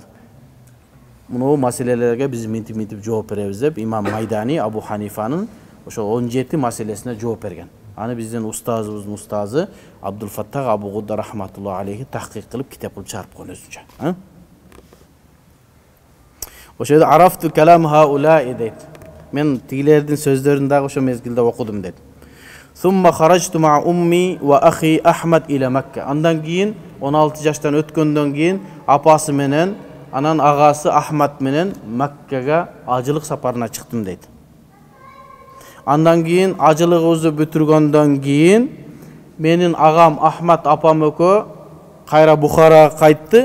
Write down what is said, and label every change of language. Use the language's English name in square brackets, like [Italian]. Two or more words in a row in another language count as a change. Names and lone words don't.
[Kyrgyz] Муну маселелерге биз минтип жооп беребиз деп Имам Майдани Абу Ханифанын ошол 17 маселесине жооп берген. Аны биздин устазыбыздын устазы Абдул Фаттах Абу Гудда [Arabic] رحمة الله عليه [Kyrgyz] тахкик кылып китеп кылып чыгарып койгон өзүнчө. Ошол [Arabic] عرفت كلام هؤلاء [Kyrgyz] дейт. Мен тигилердин сөздөрүн дагы ошо мезгилде окудум дейт. [Arabic] ثم خرجت مع أمي وأخي أحمد إلى مكة. [Kyrgyz] Андан кийин 16 жаштан өткөндөн кийин апасы менен анан агасы Ахмад менен Маккага ажылык сапарына чыктым дейт. Андан кийин ажылыгыбызды бүтүргөндөн кийин менин агам Ахмад апам экөө кайра Бухарага кайтты.